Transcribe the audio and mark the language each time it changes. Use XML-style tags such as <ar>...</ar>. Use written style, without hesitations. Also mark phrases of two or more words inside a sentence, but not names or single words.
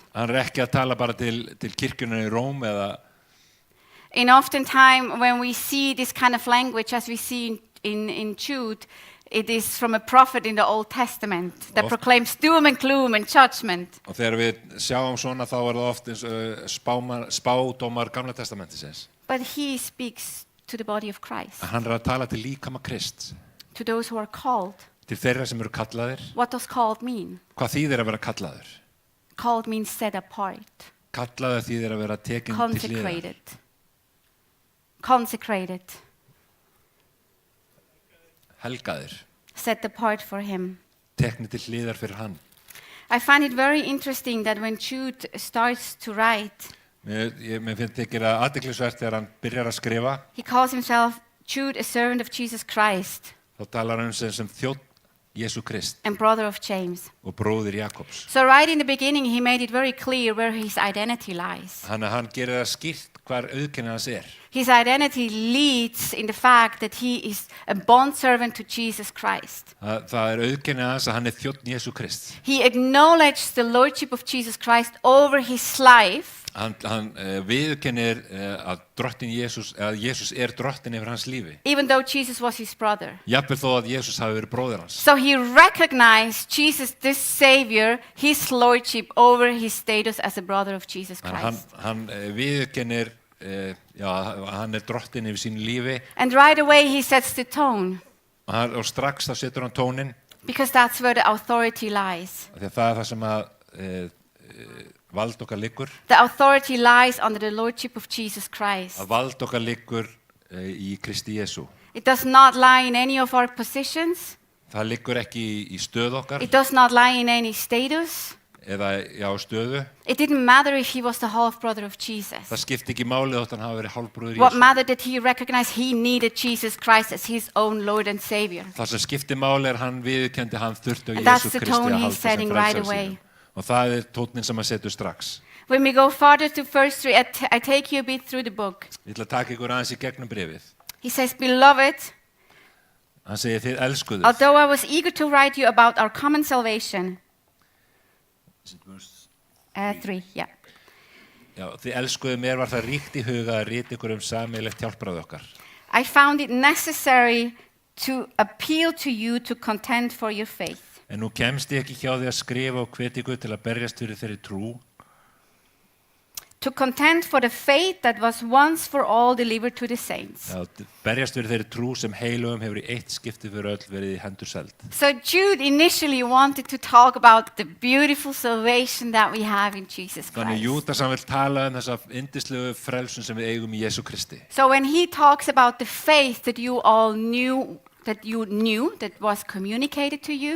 <is>Hann er ekki að tala bara til kirkjunar í Róm eða</is> <en>And oftentimes when we see this kind of language, as we see in Jude, it is from a prophet in the Old Testament that</en> <is>Oft-</is> <en>proclaims doom and gloom and judgment.</en> <is>og þegar við sjáum svona þá er það oft eins spádómar Gamla testamentisins.</is> <en>But he speaks to the body of Christ,</en> <is>Hann er að tala til líkama Krist,</is> <en>to those who are called.</en> <is>til þeirra sem eru kallaðir.</is> <en>What does called mean?</en> <is>Hvað þýðir að vera kallaður?</is> <en>Called means set apart,</en> <is>Kallaður þýðir að vera tekin til hliðar.</is> <en>consecrated. Consecrated,</en> <is>Helgaðir,</is> <en>set apart for him.</en> <is>tekni til hliðar fyrir hann.</is> <en>I find it very interesting that when Jude starts to write,</en> <is>Mér finnst ekki að athyglisvert þegar hann byrjar að skrifa,</is> <en>he calls himself Jude, a servant of Jesus Christ</en> <is>þá talar hann sem þjónn Jesú Krist</is> <en>and brother of James.</en> <is>og bróðir Jakobs.</is> <en>So right in the beginning, he made it very clear where his identity lies.</en> <is>Hann gerir það skýrt hvar auðkennið hans er.</is> <en>His identity leads in the fact that he is a bondservant to Jesus Christ.</en> <is>Það auðkennið hans að hann þjónn Jesú Krist.</is> <en>He acknowledged the lordship of Jesus Christ over his life,</en> <is>Hann viðurkennir að drottin Jesús drottin yfir hans lífi.</is> <en>even though Jesus was his brother.</en> <is>Jafnvel þó að Jesús hafi verið bróðir hans.</is> <en>So he recognized Jesus, this Savior, his lordship over his status as a brother of Jesus</en> <is>Hann</is> <en>Christ.</en> <is>viðurkennir, hann drottin yfir sínu lífi</is> <en>And right away he sets the tone,</en> <is>og strax þá setur hann tónin</is> <en>because that's where the authority lies.</en> <is>því að það er það sem að vald okkar liggur.</is> <en>The authority lies under the lordship of Jesus Christ.</en> <is>Að vald okkar liggur í Kristi Jesú.</is> <en>It does not lie in any of our positions.</en> <is>Það liggur ekki í stöð okkar</is> <en>It does not lie in any status.</en> <is>eða stöðu.</is> <en>It didn't matter if he was the half brother of Jesus.</en> <is>Það skipti ekki máli þótt hann hafi verið hálfbróðir</is> <en>What</en> <is>Jesú.</is> <en>mattered that he recognized he needed Jesus Christ as his own Lord and Savior.</en> <is>Það sem skipti máli hann viðurkenndi hann þurfti á</is> <en>And that's</en> <is>Jesú</is> <en>the</en> <is>Kristi</is> <en>tone</en> <is>að</is> <en>he's</en> <is>halda sem</is> <en>setting right</en> <is>frelsara</is> <en>away.</en> <is>sínum. Og það tónnin sem hann setur strax.</is> <en>When we go farther to verse 3, I take you a bit through the book.</en> <is>Ég ætla að taka ykkur aðeins í gegnum brefið.</is> <en>He says, beloved,</en> <is>Hann segir þið elskuðust.</is> <en>although I was eager to write you about our common salvation. 3, yeah.</en> <is>Já, þið elskuðu mér var það ríkt í huga að rita ykkur sameiginlegt hjálpræði okkar.</is> <en>I found it necessary to appeal to you to contend for your faith.</en> <is>En nú kemst ég ekki hjá því að skrifa og hvetja ykkur til að berjast fyrir þeirri trú.</is> <en>To contend for the faith that was once for all delivered to the saints.</en> <is>Já, berjast fyrir þeirri trú sem heilugum hefur í eitt skipti fyrir öll verið í hendur seld.</is> <en>So Jude initially wanted to talk about the beautiful salvation that we have in Jesus</en> <is>Þannig</is> <en>Christ.</en> <is>Júdas hann vil tala þessa yndislegu frelsun sem við eigum í Jesú Kristi.</is> <en>So when he talks about the faith that you all knew, that was communicated to you,</en>